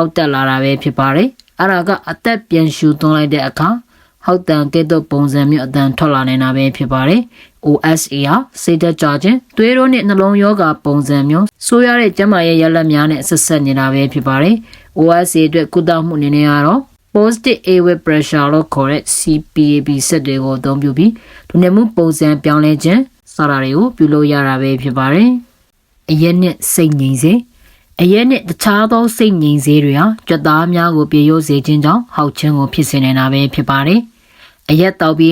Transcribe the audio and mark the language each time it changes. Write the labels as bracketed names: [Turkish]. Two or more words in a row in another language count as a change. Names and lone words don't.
[Burmese] က်တက်လာတာပဲဖြစ်ပါတယ်။အဲ့ဒါကအသက်ပြန်ရှူသွင်းလိုက်တဲ့အခါဟောက်တန်ကဲ့သို့ပုံစံမျိုးအတန်ထွက်လာနေတာပဲဖြစ်ပါတယ်။ OSA ဟာစိတ်သက်ကြခြင်းသွေးတို့နဲ့နှလုံးရောဂါပုံစံမျိုးဆိုးရတဲ့ကျန်းမာရေးရလဒ်များနဲ့ဆက်ဆက်နေတာပဲဖြစ်ပါတယ်။ OSA အတွက်ကုသမှုအနေနဲ့ကတော့ [English] Positive airway pressure [Burmese] လို့ခေါ်တဲ့ CPAP စက်တွေကိုအသုံးပြုပြီးလူနေမှုပုံစံပြောင်းလဲခြင်းစတာတွေကိုပြုလုပ်ရတာ ပဲဖြစ်ပါတယ်။အရက်နဲ့စိတ်ငြိမ်စေအရက်နဲ့တခြားသောစိတ်ငြိမ်စေတွေဟာကြွက်သားများကိုပြေရိုးစေခြင်းကြောင့်ဟောက်ခြင်းကိုဖြစ်စေနေတာပဲဖြစ်ပါတယ်။အရက်တောက်ပြီး